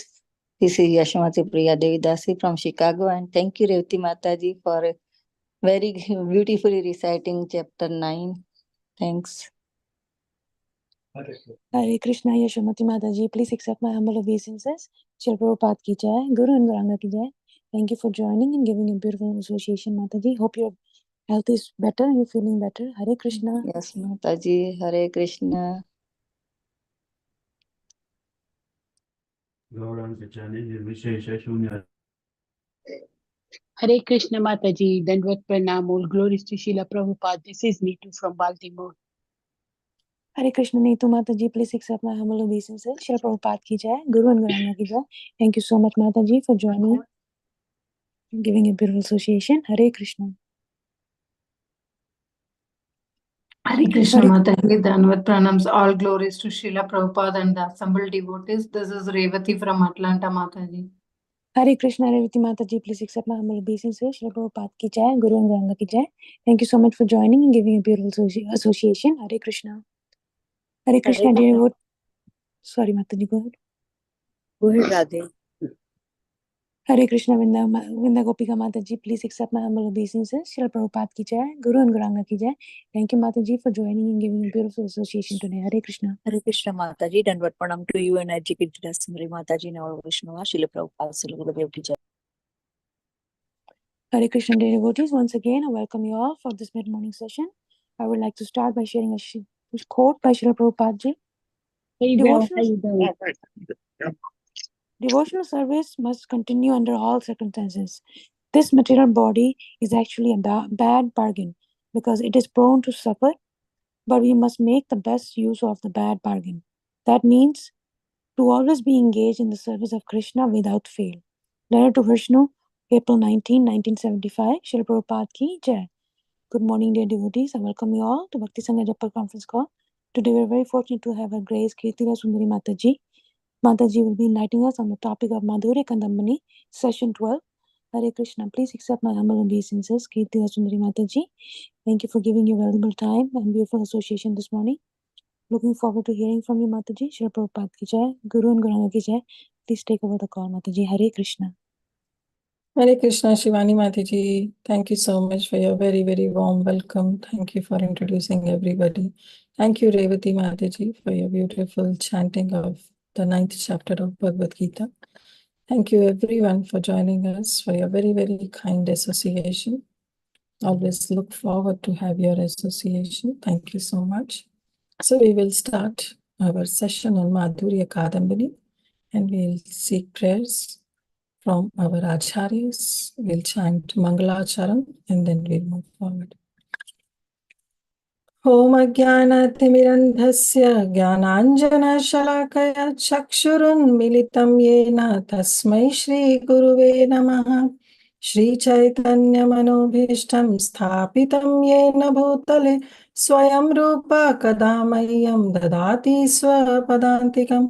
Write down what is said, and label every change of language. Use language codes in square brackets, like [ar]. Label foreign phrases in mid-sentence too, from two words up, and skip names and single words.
[en] This is Yashamati Priya Devi Dasi from Chicago, and thank you Revati Mataji for very beautifully reciting chapter 9. Thanks. Hare Krishna Yashamati Mataji, please accept my humble obeisances. [hi] Srila Prabhupada ki jai, [en] Guru and Gauranga [hi] ki jai. [en] Thank you for joining and giving a beautiful association, Mataji. Hope your health is better and you're feeling better. Hare Krishna. Yes, Mataji. Hare Krishna. Hare Krishna Mataji, [hi] Dandvat Pranam, [en] all glories to Srila Prabhupada. This is Neetu from Baltimore. Hare Krishna Neetu Mataji, please accept my humble obeisances. [hi] Srila Prabhupada ki jai, [en] Guru and Gauranga [hi] ki jai. [en] Thank you so much, Mataji, for joining and giving a beautiful association. Hare Krishna. Hare Krishna Mataji, [hi] Dhanvat Pranams, [en] all glories to Srila Prabhupada and the assembled devotees. This is Revati from Atlanta, Mataji. Hare Krishna Revati Mataji, please accept my humble obeisances. [hi] Srila Prabhupada ki jai, [en] Guru and Gauranga [hi] ki jai. [en] Thank you so much for joining and giving a beautiful association. Hare Krishna. Hare Krishna, dear devotees. Sorry, Mataji, go ahead. Go ahead, Radhe. Hare Krishna Vinda Gopika Mataji, please accept my humble obeisances. [hi] Srila Prabhupada ki jai, [en] Guru and Gauranga [hi] ki jai. [en] Thank you, Mataji, for joining and giving a beautiful association today. Hare Krishna. Hare Krishna Mataji, [hi] Dandvat Pranam [en] to you and Kirtida Sundari Mataji and all Vaishnava, Srila Prabhupada, Srila Gurudev [hi] ki jai. [en] Hare Krishna, dear devotees. Once again, I welcome you all for this mid-morning session. I would like to start by sharing a quote by Srila Prabhupada ji. Devotional service must continue under all circumstances. This material body is actually a bad bargain because it is prone to suffer, but we must make the best use of the bad bargain. That means to always be engaged in the service of Krishna without fail. Letter to Vishnu, April 19, 1975, Srila Prabhupada [hi] ki jai. [en] Good morning, dear devotees. I welcome you all to Bhakti Sangha Japa conference call. Today we are very fortunate to have Her Grace Kirtida Sundari Mataji. Mataji will be enlightening us on the topic of Madhurya Kadambini, session 12. Hare Krishna, please accept my humble obeisances, Kirtida Sundari Mataji. Thank you for giving your valuable time and beautiful association this morning. Looking forward to hearing from you, Mataji. [hi] Srila Prabhupada ki jai, [en] Guru and Gauranga [hi] ki jai. [en] Please take over the call, Mataji. Hare Krishna. Hare Krishna, Shivani Mataji. Thank you so much for your very, very warm welcome. Thank you for introducing everybody. Thank you, Revati Mataji, for your beautiful chanting of the 9th chapter of Bhagavad Gita. Thank you, everyone, for joining us, for your very, very kind association. Always look forward to have your association. Thank you so much. So we will start our session on Madhurya Kadambini, and we'll seek prayers from our acharyas. We'll chant Mangalacharan and then we'll move forward. [sa] Om Ajnanaatimirandhasya Jnananjana Shalakaya Chakshurun Militam Yena Tasmai Shri Guruve Namaha. Shri Chaitanya Manobhishtam Sthapitam Yena Bhutale Swayam Rupa Kadamayam Dadati Swapadantikam.